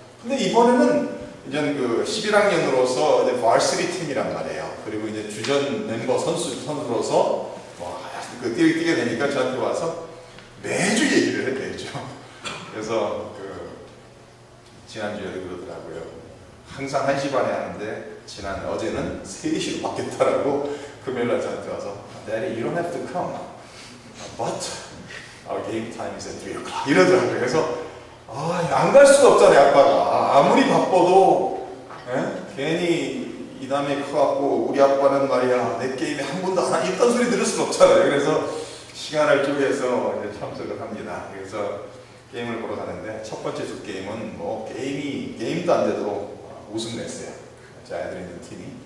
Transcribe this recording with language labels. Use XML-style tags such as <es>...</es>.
<ko>근데 이번에는 이제 그 11학년으로서 이제 varsity 팀이란 말이에요. 그리고 이제 주전 멤버 선수로서 뛰게 되니까 저한테 와서 매주 얘기를 해야 되죠. 그래서 지난주에도 그러더라고요. 항상 1시 반에 하는데 어제는 3시로 바뀌었다라고 금요일날 저한테 와서</ko> <en>Daddy, you don't have to come, but our game time is at 3 o'clock</en> <ko>이러더라고요. 그래서 안 갈 수가 없잖아요. 아빠가 아무리 바빠도 괜히 이 다음에 커갖고 우리 아빠는 말이야 내 게임에 한 번도 안 하니 있던 소리 들을 수는 없잖아요. 그래서 시간을 쪼개서 이제 참석을 합니다. 그래서 게임을 보러 가는데 첫 번째 주 게임은 게임도 안 되도록 우승했어요. 제 아이들이 있는 팀이.</ko>